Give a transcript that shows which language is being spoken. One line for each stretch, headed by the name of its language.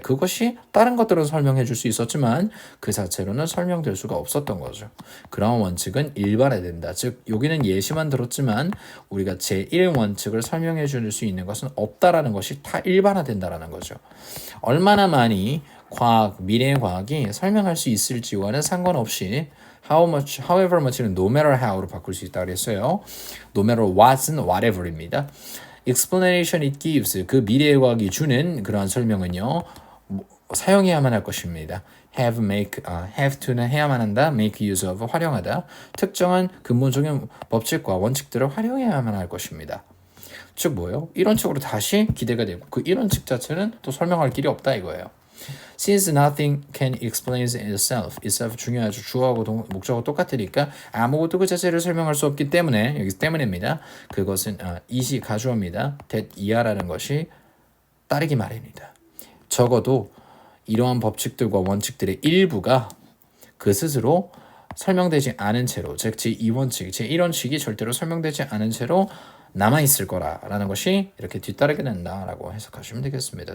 Korean: 그것이 다른 것들은 설명해 줄 수 있었지만 그 자체로는 설명될 수가 없었던 거죠. 그런 원칙은 일반화된다. 즉 여기는 예시만 들었지만 우리가 제1원칙을 설명해 줄 수 있는 것은 없다라는 것이 다 일반화된다라는 거죠. 얼마나 많이 과학, 미래의 과학이 설명할 수 있을지와는 상관없이
English: how much, however much는 no matter how로
Korean: 바꿀 수 있다고 그랬어요.
English: no matter what은 whatever입니다. explanation it gives
Korean: 그 미래의 과학이 주는 그러한 설명은요. 사용해야만 할 것입니다. have to는 해야만 한다.
English: make use of
Korean: 활용하다. 특정한 근본적인 법칙과 원칙들을 활용해야만 할 것입니다. 즉 뭐예요? 이론칙으로 다시 기대가 되고 그 이론칙 자체는 또 설명할 길이 없다 이거예요.
English: Since nothing can explain itself 중요하죠.
Korean: 주어하고 목적하고 똑같으니까 아무것도 그 자체를 설명할 수 없기 때문에 여기 때문입니다. 그것은 이시 가주어입니다. that 이하라는 것이 따르기 마련이다. 적어도 이러한 법칙들과 원칙들의 일부가 그 스스로 설명되지 않은 채로 즉 제2원칙, 제1원칙이 절대로 설명되지 않은 채로 남아있을 거라는 것이 이렇게 뒤따르게 된다라고 해석하시면 되겠습니다.